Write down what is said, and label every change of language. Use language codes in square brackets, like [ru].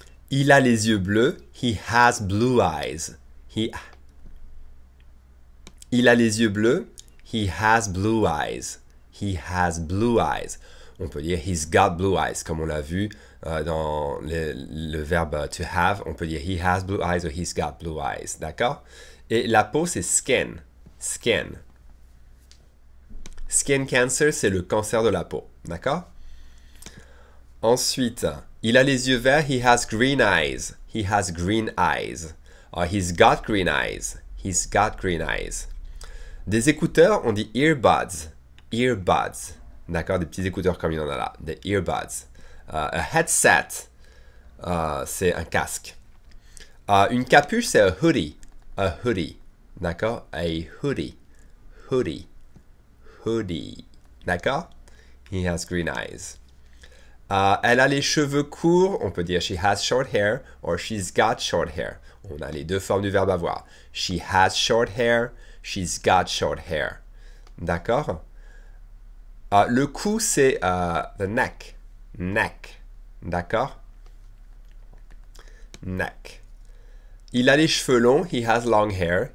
[fr] Il a les yeux bleus. [en] He has blue eyes. Il a les yeux bleus. He has blue eyes. He has blue eyes. [fr] On peut dire [en] he's got blue eyes, [fr] comme on l'a vu dans le verbe to have. On peut dire [en] he has blue eyes ou he's got blue eyes. [fr] D'accord? Et la peau, c'est skin. Skin. Skin cancer, c'est le cancer de la peau. D'accord? Ensuite, il a les yeux verts. [en] He has green eyes. He has green eyes. Or he's got green eyes. He's got green eyes. [fr] Des écouteurs, on dit earbuds. Earbuds. D'accord? Des petits écouteurs comme il y en a là. Des earbuds. A headset, c'est un casque. Une capuche, c'est a hoodie. [en] A hoodie. [fr] D'accord? [en] A hoodie. Hoodie. Hoodie. D'accord? He has green eyes. [fr] Elle a les cheveux courts. On peut dire [en] she has short hair or she's got short hair. [fr] On a les deux formes du verbe avoir. [en] She has short hair. She's got short hair. [fr] D'accord? Le cou, c'est [en] the neck. [fr] Neck. D'accord? Neck. Il a les cheveux longs. [en] He has long hair.